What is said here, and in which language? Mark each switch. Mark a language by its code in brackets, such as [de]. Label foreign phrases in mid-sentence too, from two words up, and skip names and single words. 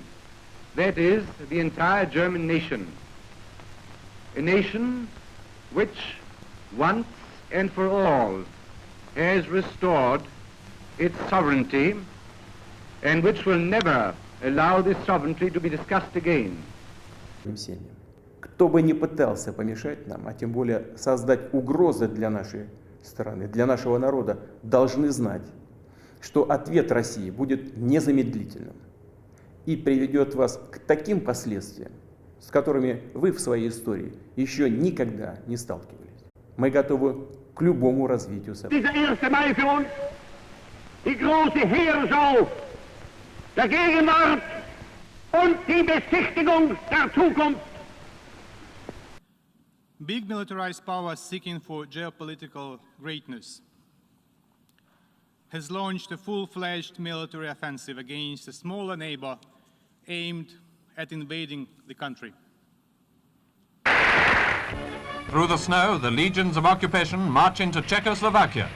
[en] That is, the entire German nation. A nation which once and for all has restored its sovereignty and which will never allow this sovereignty to be discussed again. [ru] Кто бы ни пытался помешать нам, а тем более создать угрозы для нашей страны, для нашего народа, должны знать, что ответ России будет незамедлительным и приведет вас к таким последствиям, с которыми вы в своей истории еще никогда не сталкивались. Мы готовы к любому развитию событий. [de] Dieser 1. Mai für uns die große Heerschau der Gegenwart und die Besichtigung der Zukunft. [en] Big militarized powers seeking for geopolitical greatness has launched a full-fledged military offensive against a smaller neighbor aimed at invading the country. Through the snow, the legions of occupation march into Czechoslovakia.